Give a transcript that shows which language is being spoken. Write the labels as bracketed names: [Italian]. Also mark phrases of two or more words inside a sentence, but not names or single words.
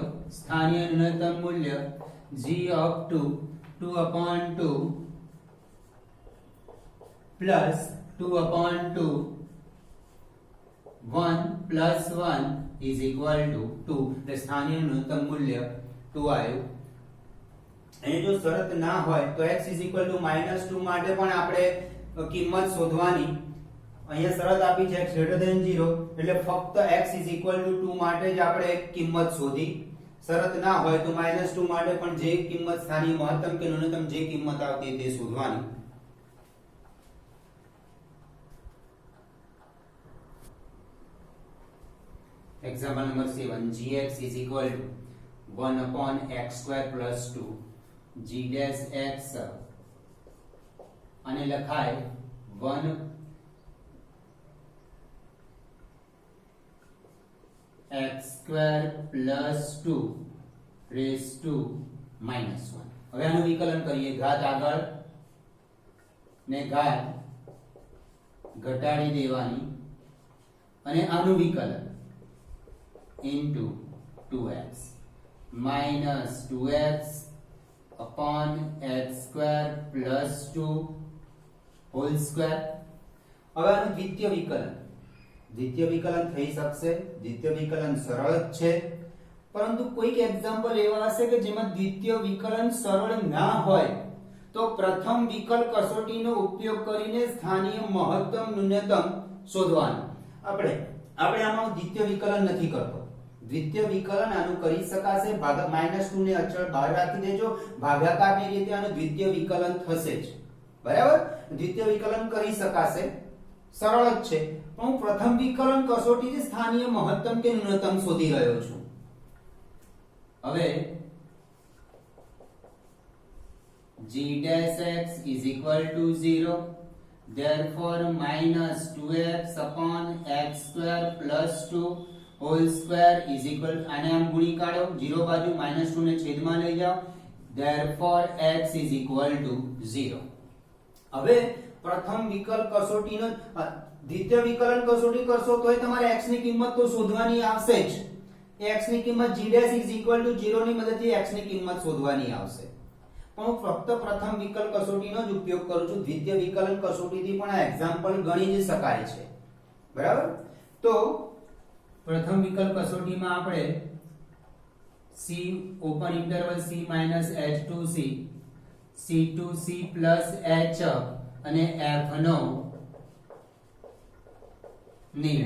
[Gujarati] સ્થાનીય ન્યૂનતમ મૂલ્ય [English] g of 2 upon 2 plus 2 upon 2 1 plus 1 is equal to 2. [Gujarati] એટલે સ્થાનીય ન્યૂનતમ મૂલ્ય 2 આવ્યું. અહીં જો શરત ના હોય તો [English] x is equal to -2 [Gujarati] માટે પણ આપણે કિંમત શોધવાની. અહીંયા શરત આપી છે [English] x greater than 0 [Gujarati] એટલે ફક્ત [English] x is equal to 2 [Gujarati] માટે જ આપણે કિંમત શોધી. શરત ના હોય તો -2 માટે પણ જે કિંમત સ્થાનીય મહત્તમ કે ન્યૂનતમ જે કિંમત આવતી તે શોધવાની. [English] example number 7 gx is equal to 1 upon x square plus 2 g dash x [Gujarati] અને લખાય [English] 1 x square plus 2 raised to minus 1. [Gujarati] હવે આનું વિકલન કરીએ. ઘાત આગળ ને ઘાત ઘટાડી દેવાની અને આનું વિકલન [English] into 2x minus 2x upon x square plus 2 whole square. [Gujarati] હવે આનું દ્વિતીય વિકલન થઈ શકશે. દ્વિતીય વિકલન સરળ જ છે, પરંતુ કોઈક એક્ઝામ્પલ એવા હશે કે જેમાં દ્વિતીય વિકલન સરળ ના હોય તો પ્રથમ વિકલ કસોટીનો ઉપયોગ કરીને સ્થાનીય મહત્તમ ન્યૂનતમ શોધવાનું. આપણે આમાં દ્વિતીય વિકલન નથી કરતો. દ્વિતીય વિકલન આનું કરી શકાશે. -2 ને અચળ બહાર રાખી દેજો. ભાગાકારની રીતે આનું દ્વિતીય વિકલન થશે જ. બરાબર, દ્વિતીય વિકલન કરી શકાશે, સરળ જ છે. પણ હું પ્રથમ વિકલન કસોટીથી સ્થાનીય મહત્તમ કે ન્યૂનતમ શોધી રહ્યો છું. [English] હવે g dash x is equal to 0. Therefore -2x upon x square plus 2 whole square is equal, [Gujarati] આને આમ ગુણી કાઢો. 0 બાજુ -2 ને છેદમાં લઈ જાઓ. [English] Therefore x is equal to 0. [Gujarati] હવે પ્રથમ વિકલ કસોટીનો દ્વિતીય વિકલન કસોટી કરશો તોય તમારે x ની કિંમત તો શોધવાની આવશે જ. x ની કિંમત [English] g dash is equal to 0 [Gujarati] ની મદદથી x ની કિંમત શોધવાની આવશે. પણ હું ફક્ત પ્રથમ વિકલ કસોટીનો જ ઉપયોગ કરું છું. દ્વિતીય વિકલન કસોટીથી પણ આ એક્ઝામ્પલ ગણી જ શકાય છે. બરાબર, તો પ્રથમ વિકલ કસોટીમાં આપણે c [English] open interval [Gujarati] c h2c c2c h અને f નો નિર્ણય.